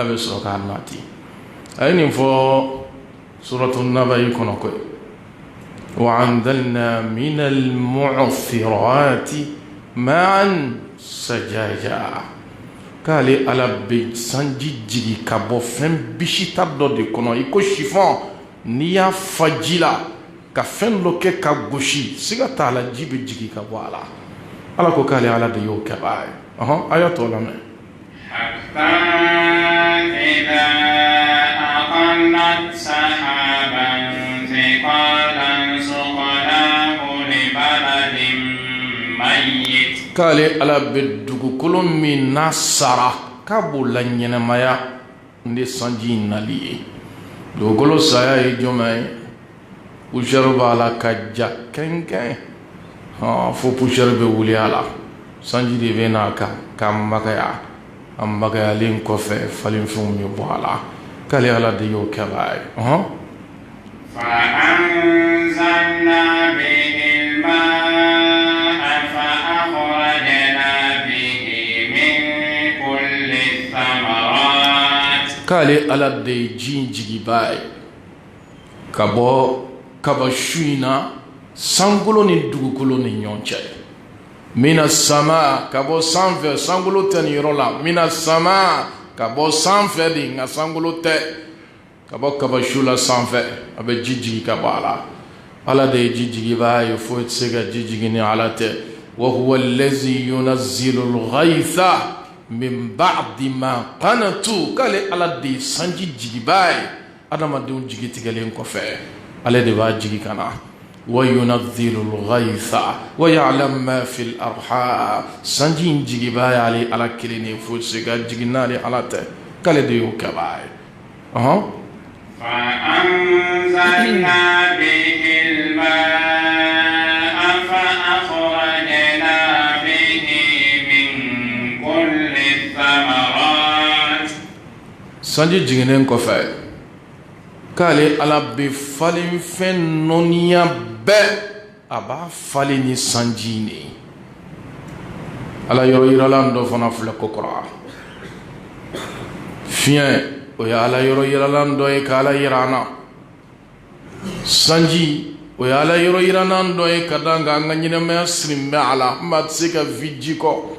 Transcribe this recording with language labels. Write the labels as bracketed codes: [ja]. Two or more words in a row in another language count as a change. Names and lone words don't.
[bm] bɛ sɔrɔ k'a nati a ye nin fɔ suratu naba yi kɔnɔ koyi [ar] وأنزلنا من المعصرات ماء ثجاجا [bm] k'ale ala bɛ sanji jigi ka bɔ fɛn bisita dɔ de kɔnɔ i ko chiffon n'i y'a fa ji la ka fɛn dɔ kɛ ka gosi siga t'a la ji bɛ jigi ka bɔ a la ala ko k'ale ala de y'o kɛba ye aya tɔ lamɛn [ar] حتى إذا أقلت سحابا ثقالا سقناه لبلد ميت [bm] k'ale ala bɛ dugukolo min n'a sara k'a b'o la ɲɛnɛmaya n de sanji nali ye dugukolo saya ye jumɛn ye poussière b'a la ka ja kɛnkɛn fo poussière bɛ wuli a la sanji de bɛ n'a kan k'a magaya a magayalen kɔfɛ falenfɛnw bɛ bɔ a la k'ale ala de y'o kɛba ye [ar] فأنزلنا به الماء فأخرجنا به من كل الثمرات [bm] k'ale ala de ye ji in jigiba ye ka bɔ kabasu in na sankolo ni dugukolo ni ɲɔgɔn cɛ [ar] من السماء [bm] ka bɔ sanfɛ sankolo tɛ nin yɔrɔ la [ar] من السماء [bm] ka bɔ sanfɛ de nka sankolo tɛ ka bɔ kabasu la sanfɛ a bɛ ji jigi ka bɔ a la ala de ye ji jigiba ye foyi tɛ se ka ji jigi ni ala tɛ [ar] وهو الذي ينزل الغيث من بعد ما قنطوا [bm] k'ale ala de ye sanji jigiba ye adamadenw jigi tigɛlen kɔfɛ ale de b'a jigi kana [ar] وينزل الغيث ويعلم ما في الأرحام [bm] sanji in jigiba y'ale ala kelen de fo se ka jigin n'ale ala tɛ k'ale de y'o kɛbaa ye [ar] فأنزلنا به الماء فأخرجنا به من كل الثمرات [bm] sanji jiginen kɔfɛ k'ale ala bɛ falen fɛn nɔniya bɛɛ a b'a falen ni sanji ne ala yɔrɔ yiralan dɔ fana filɛ kokɔrɔ fiɲɛ o ye ala yɔrɔ yiralan dɔ ye k'ala yira an na sanji o ye ala yɔrɔ yiralan dɔ ye ka da kan an ka ɲɛnɛmaya sirin bɛ a la n b'a se ka vi ji kɔ